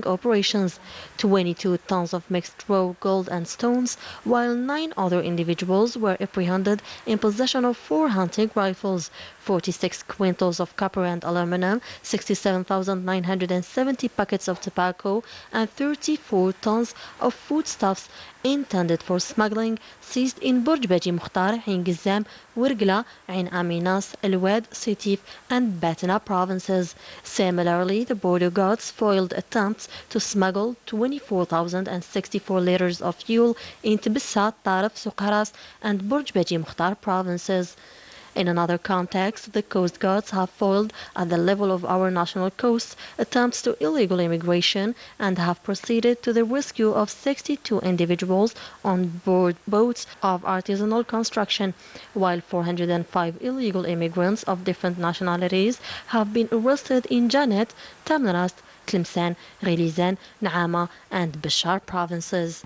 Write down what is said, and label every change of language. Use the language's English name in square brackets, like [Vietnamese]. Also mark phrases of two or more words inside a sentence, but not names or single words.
[English] operations, 22 tons of mixed raw gold and stones, while 9 other individuals were apprehended in possession of 4 hunting rifles, 46 quintals of copper and aluminum, 67,900 270 packets of tobacco and 34 tons of foodstuffs intended for smuggling seized in Burj Baji Mukhtar, Ain Gizam, Wirgla, Ain Aminas, El Wad, Sétif and Batna provinces. Similarly, the border guards foiled attempts to smuggle 24,064 liters of fuel into Bissat, Taraf, Suqaras and Burj Baji Mukhtar provinces. In another context, the coast guards have foiled at the level of our national coast attempts to illegal immigration and have proceeded to the rescue of 62 individuals on board boats of artisanal construction, while 405 illegal immigrants of different nationalities have been arrested in Janet, Tamnarast, Tlemcen, Ghelizan, Naama and Bishar provinces.